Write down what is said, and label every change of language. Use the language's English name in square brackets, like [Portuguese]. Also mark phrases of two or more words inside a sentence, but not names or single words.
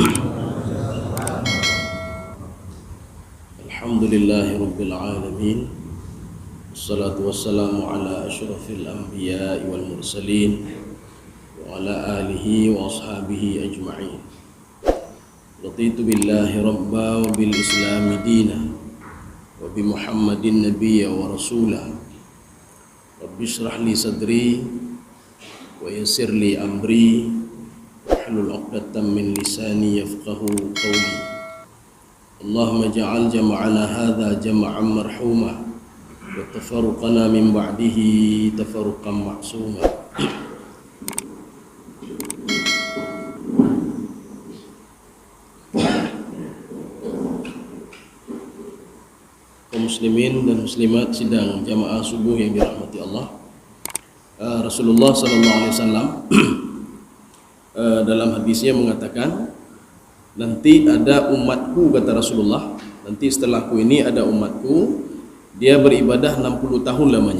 [Arabic] الحمد لله رب العالمين. والصلاة والسلام على أشرف الأنبياء والمرسلين وعلى آله وأصحابه أجمعين. رضيت بالله ربا وبالإسلام دينا وبمحمد نبيا ورسوله. رب اشرح لي صدري ويسر لي أمري واحلل عقدة من لساني يفقهوا قولي. اللهم اجعل جمعنا هذا جمعا مرحوما وتفرقنا من بعده تفرقا معصوما. [Indonesian] Kaum muslimin dan muslimat sidang jamaah subuh yang dirahmati Allah. Rasulullah [Arabic] صلى الله عليه وسلم [Indonesian] dalam hadisnya mengatakan, nanti ada umatku, kata Rasulullah, nanti setelahku ini ada umatku, dia beribadah 60 tahun lamanya.